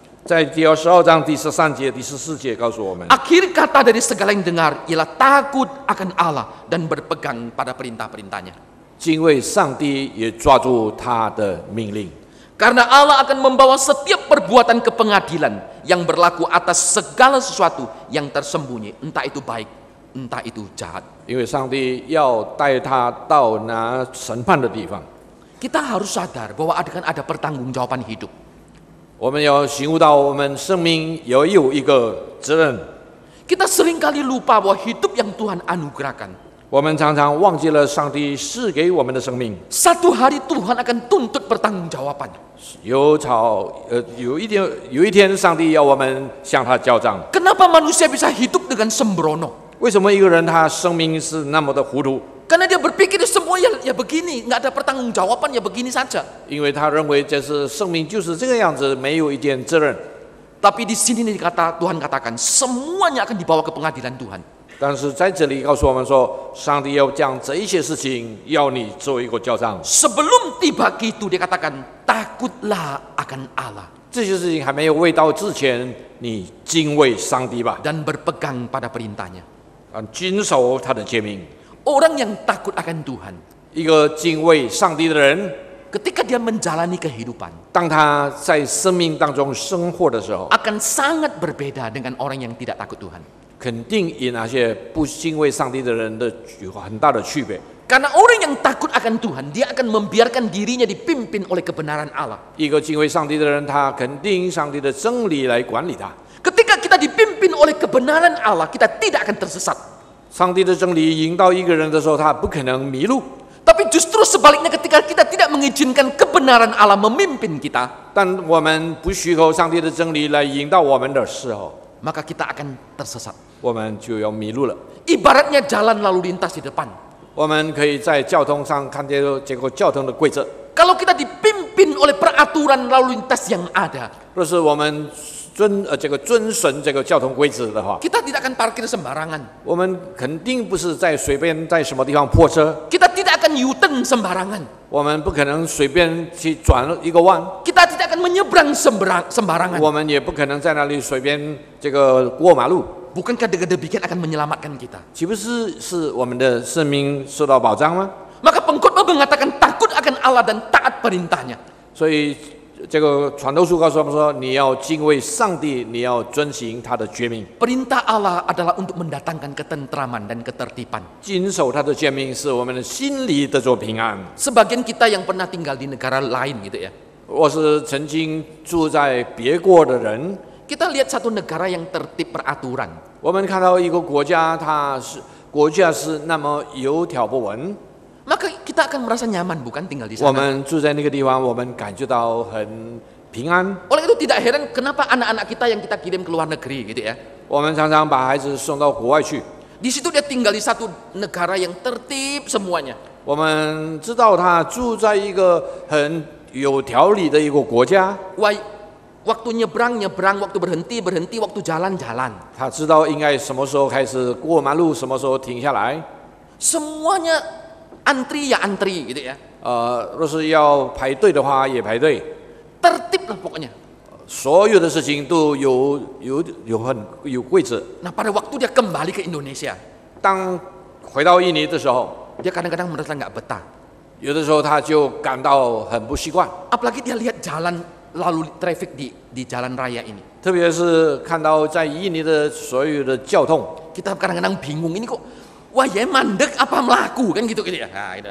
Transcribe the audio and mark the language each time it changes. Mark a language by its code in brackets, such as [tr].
[zh] 在第12章第13节、第14节告诉我们， [id] Akhir kata dari segala yang dengar ialah takut akan Allah dan berpegang pada perintah-perintahnya. [zh] 敬畏上帝，也抓住他的命令。 [id] Karena Allah akan membawa setiap perbuatan ke pengadilan yang berlaku atas segala sesuatu yang tersembunyi, entah itu baik, entah itu jahat. [zh] 因为上帝要带他到那审判的地方， [id] Kita harus sadar bahwa akan ada pertanggungjawaban hidup. [zh] 我们要醒悟到我们生命也有一个责任。 [id] Kita seringkali lupa bahwa hidup yang Tuhan anugerahkan, [zh] 我们常常忘记了上帝赐给我们的生命。 [id] satu hari Tuhan akan tuntut pertanggungjawaban. [zh] 有一天，上帝要我们向他交账。 [id] Kenapa manusia bisa hidup dengan sembrono? [zh] 为什么一个人他生命是那么的糊涂？ [id] Karena dia berpikir semua ya begini, nggak ada pertanggungjawaban ya begini saja. [zh] 因为他认为这是生命就是这个样子，没有一点责任。 [id] Tapi di sini Tuhan katakan semuanya akan dibawa ke pengadilan Tuhan. [zh] 但是在这里告诉我们说，上帝要将这一些事情要你做一个交账。 [id] Sebelum tiba itu dia katakan takutlah akan Allah [zh] 这些事情还没有未到之前，你敬畏上帝吧， [id] dan berpegang pada perintahnya. [zh] 谨守他的诫命。 [id] Orang yang takut akan Tuhan, [zh] 一个敬畏上帝的人， [id] ketika dia menjalani kehidupan, [zh] 当他在生命当中生活的时候， [id] akan sangat berbeda dengan orang yang tidak takut Tuhan. [zh] 肯定与那些不敬畏上帝的人的有很大的区别。 [id] Karena orang yang takut akan Tuhan, dia akan membiarkan dirinya dipimpin oleh kebenaran Allah. [zh] 一个敬畏上帝的人，他肯定上帝的真理来管理他。 [id] Ketika kita dipimpin oleh kebenaran Allah, kita tidak akan tersesat. [zh] 上帝的真理引导一个人的时候，他不可能迷路。 [id] Tapi justru sebaliknya ketika kita tidak mengizinkan kebenaran Allah memimpin kita, [zh] 但我们不许可上帝的真理来引导我们的时候， [id] maka kita akan tersesat. [zh] 我们就要迷路了。 [id] Ibaratnya jalan lalu lintas di depan. [zh] 我们可以在交通上看见这个交通的规则。 [id] Kalau kita dipimpin oleh peraturan lalu lintas yang ada, [zh] 若是我们遵循这个交通规则的话， [id] kita tidak akan parkir sembarangan. [zh] 我们肯定不是在随便在什么地方泊车， [id] Kita tidak akan U-turn sembarangan. [zh] 我们不可能随便去转一个弯， [id] Kita tidak akan menyeberang sembarangan. [zh] 我们也不可能在那里随便这个过马路。 [id] Bukankah dengan demikian akan menyelamatkan kita? [zh] 岂不是我们的生命受到保障吗？ [id] Maka pengkhotbah mengatakan takut akan Allah dan taat perintahnya. [zh] 所以这个传道书告诉我们说，你要敬畏上帝，你要遵行他的诫命。 [id] Perintah Allah adalah untuk mendatangkan ketentraman dan ketertiban. [zh] 谨守他的诫命，是我们的心里得着平安。 [id] Sebagian kita yang pernah tinggal di negara lain gitu ya. [zh] 我是曾经住在别国的人， [id] Kita lihat satu negara yang tertib peraturan. [zh] 我们看到一个国家，国家是那么有条不紊， [id] Maka kita akan merasa nyaman bukan tinggal di [zh] 我 [id] sana. [zh] 们住在那个地方，我们感觉到很平安。 [id] Oleh itu tidak heran kenapa anak-anak kita yang kita kirim ke luar negeri gitu ya. [zh] 我们常常把孩子送到国外去， [id] Di situ dia tinggal di satu negara yang tertib semuanya. [zh] 我们知道他住在一个很有条理的一个国家， [id] Waktu nyebrang, waktu berhenti, waktu jalan. [zh] 他知道应该什么时候开始过马路，什么时候停下来。 [id] Semuanya antri ya antri gitu ya. [zh] 若是要排队的话，也排队。 [id] Tertib lah pokoknya. [zh] 所有的事情都有规则。 [id] Nah pada waktu dia kembali ke Indonesia, [zh] 当回到印尼的时候， [id] dia kadang-kadang merasa nggak betah. [zh] 有的时候他就感到很不习惯， [id] Apalagi dia lihat jalan lalu traffic di jalan raya ini. [zh] 特别是看到在印尼的所有的交通， [id] Kita kadang-kadang bingung ini kok wah ya mandek apa melaku kan gitu ya. Nah, gitu.